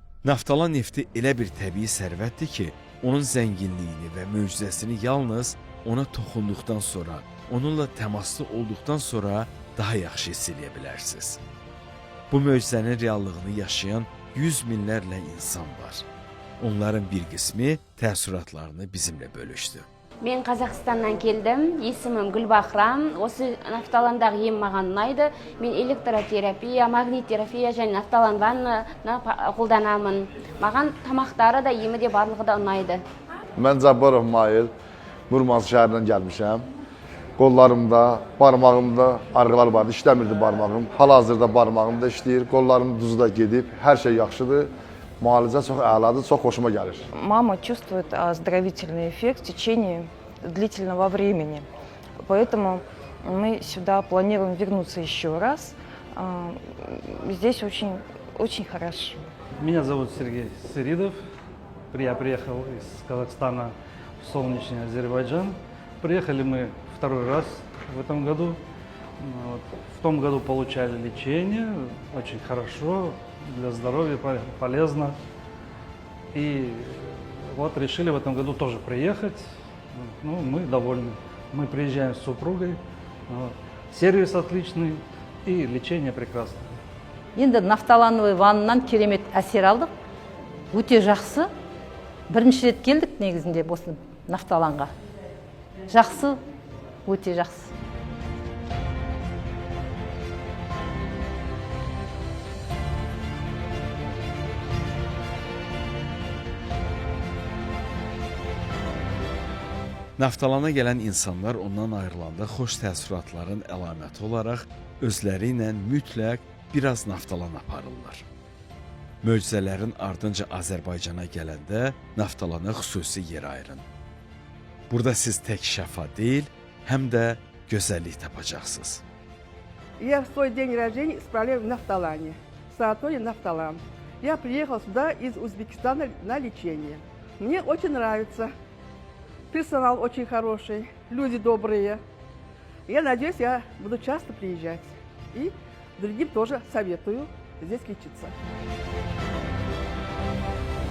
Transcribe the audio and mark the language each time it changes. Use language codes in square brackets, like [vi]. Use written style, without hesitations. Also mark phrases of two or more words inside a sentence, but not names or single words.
[az] Naftalan nefti elə bir təbii sərvətdir ki, onun zənginliyini və möcüzəsini yalnız ona toxunduqdan sonra, onunla təmaslı olduqdan sonra daha yaxşı hiss edə bilərsiniz. Bu möcüzənin reallığını yaşayan yüz minlərlə insan var. Onların bir qismi təəssüratlarını bizimlə bölüşdü. [kk] Мен Қазақстаннан келдім, есімім Гүлбахрам. Осы нафталандағы ем маған ұнайды. Мен электротерапия, магниттерапия және нафталан ваннаны қолданамын. Маған тамақтары да, емі де барлығы да ұнайды. [az] Mən Cabbarov Mail, Murmansk şəhərindən gəlmişəm. Qollarımda, barmağımda arıqlar vardı, işləmirdi barmağım. Hal-hazırda barmağım da işləyir, qollarım duzu da gedib, hər şey yaxşıdır. Müalicə çox əladır, çox xoşuma gəlir. [ru] Мама чувствует оздоровительный эффект в течение длительного времени. Поэтому мы сюда планируем вернуться еще раз. Здесь очень хорошо. Меня зовут Сергей Сыридов. Я приехал из Казахстана в солнечный Азербайджан. Приехали мы второй раз в этом году. В том году получали лечение, очень хорошо, для здоровья полезно. И вот решили в этом году тоже приехать. Ну, мы довольны. Мы приезжаем с супругой. Сервис отличный и лечение прекрасное. [kk] Енді нафталановый ваннан керемет әсер алдық. Өте жақсы. Бірінші рет келдік негізінде осы нафталанға. Жақсы, өте жақсы. [az] Naftalana gələn insanlar ondan ayrılanda xoş təəssüratların əlaməti olaraq özləri ilə mütləq biraz naftalan aparırlar. Möcüzələrin ardınca Azərbaycana gələndə naftalana xüsusi yer ayırın. Burada siz tək şəfa deyil, həm də gözəllik tapacaqsınız. [ru] Я в свой день рождения исправляю в Нафталане, в санатории Нафталан. Я приехал сюда из Узбекистана на лечение. Мне очень нравится. Персонал очень хороший, люди добрые. Я надеюсь, я буду часто приезжать. И другим тоже советую здесь лечиться.